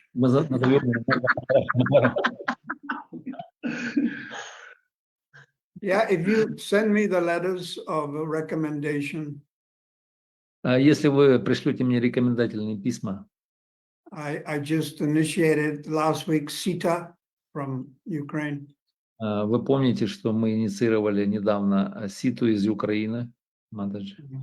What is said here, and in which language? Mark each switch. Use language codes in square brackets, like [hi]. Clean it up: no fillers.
[ru] Мы назовем его Нанда Махарадж. [en] Yeah, if you send me the letters of recommendation, [ru] Если вы пришлете мне рекомендательные письма, [en] I just initiated last week Sita from Ukraine. [ru] вы помните, что мы инициировали недавно Ситу из Украины, Матаджи?